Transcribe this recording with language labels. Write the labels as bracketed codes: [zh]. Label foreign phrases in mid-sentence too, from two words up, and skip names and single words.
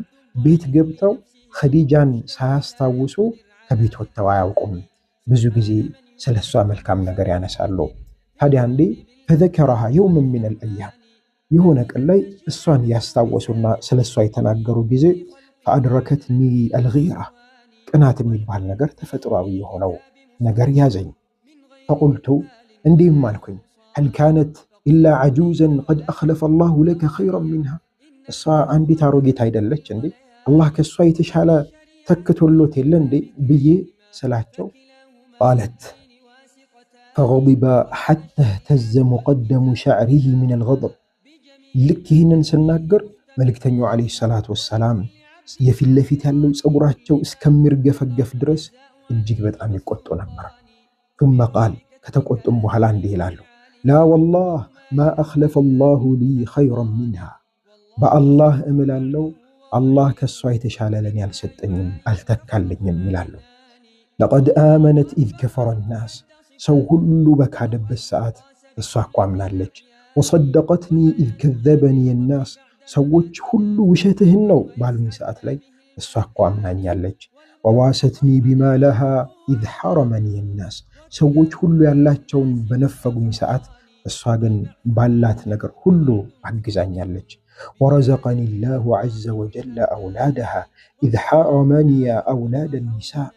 [am] ቤት ገብተው ኸዲጃን ሳያስታውሱ ከቤት ወጥተው አያውቁም። ብዙ ጊዜ ስለሷ መልካም ነገር ያነሳሉ። ታዲያ አንዴ [ar] فذكرها يوما من الأيام [am] የሆነ ቀን ላይ እሷን ያስታወሱና ስለሷ የተናገሩ ጊዜ [ar] فأدركتني الغيرة [am] ቅናት የሚባል ነገር ተፈጥሯዊ የሆነው ነገር ያዘኝ። ፈቁልቱ እንዲህም አልኩኝ [ar] هل كانت إلا عجوزا قد أخلف الله لك خيرا منها [am] እሷ አንዲት አሮጊት አይደለች እንዴ አላህ ከሷ የተሻለ ተክቶሎት የለ እንዴ ብዬ ስላቸው قالت [ar] فغضب حتى اهتز مقدم شعره من الغضب [am] ልክ ይህንን ስናገር መልእክተኛው [ar] عليه الصلاة والسلام [am] የፊት ለፊት ያለው ፀጉራቸው እስከሚርገፈገፍ ድረስ እጅግ በጣም ይቆጡ ነበር። [ar] ثم قال [am] ከተቆጡም በኋላ እንዲህ ይላሉ [ar] لا والله ما أخلف الله لي خيرا منها [am] በአላህ እምላለው አላህ ከሷ የተሻለ ለኔ አልሰጠኝም አልተካልኝም ይላሉ። لقد [ar] آمنت إذ كفر الناس [am] ሰው ሁሉ በካደበት ሰዓት እሷ እኮ አምናለች። [ar] وصدقتني إذ كذبني الناس [am] ሰዎች ሁሉ ውሸትህን ነው ባሉኝ ሰዓት ላይ እሷ እኮ አምናኛለች። [ar] وواستني بمالها إذ حرمني الناس [am] ሰዎች ሁሉ ያላቸውን በነፈጉኝ ሰዓት እሷ ግን ባላት ነገር ሁሉ አግዛኛለች። [ar] ورزقني الله عز وجل أولادها إذ حرمني أولاد النساء